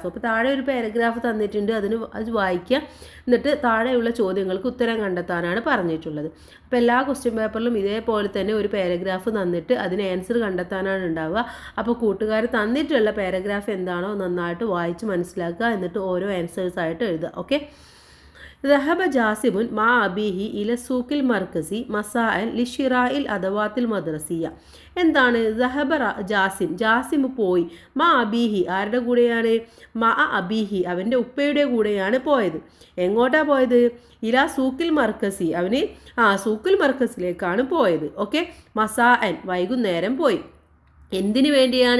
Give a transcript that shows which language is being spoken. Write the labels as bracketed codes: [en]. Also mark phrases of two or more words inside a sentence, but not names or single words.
[ml] അപ്പോൾ താഴെ ഒരു പാരഗ്രാഫ് തന്നിട്ടുണ്ട്, അത് വായിക്കുക. എന്നിട്ട് താഴെയുള്ള ചോദ്യങ്ങൾക്ക് ഉത്തരം കണ്ടെത്താനാണ് പറഞ്ഞിട്ടുള്ളത്. അപ്പോൾ എല്ലാ [en] question paper [ml] ഇതേപോലെ തന്നെ ഒരു പാരഗ്രാഫ് തന്നിട്ട് അതിന് ആൻസർ കണ്ടെത്താനാണ് ഉണ്ടാവുക. അപ്പോൾ കൂട്ടുകാർ തന്നിട്ടുള്ള പാരഗ്രാഫ് എന്താണോ നന്നായിട്ട് വായിച്ച് മനസ്സിലാക്കുക, എന്നിട്ട് ഓരോ ആൻസേഴ്സായിട്ട് എഴുതുക. ഓക്കെ. [ar] ذهب جاسم مع أبيه إلى السوق المركزي مساء لشراء الأدوات المدرسية. [ml] എന്താണ് ജാസിം പോയി. [ar] مع أبيه [ml] ആരുടെ കൂടെയാണ്? [ar] مع أبيه [ml] അവൻ്റെ ഉപ്പയുടെ കൂടെയാണ് പോയത്. എങ്ങോട്ടാ പോയത്? [ar] إلى السوق المركزي [ml] അവന് [ar] السوق المركزي [ml] പോയത്. ഓക്കെ. മസാഅൻ വൈകുന്നേരം പോയി. എന്തിനു വേണ്ടിയാണ്?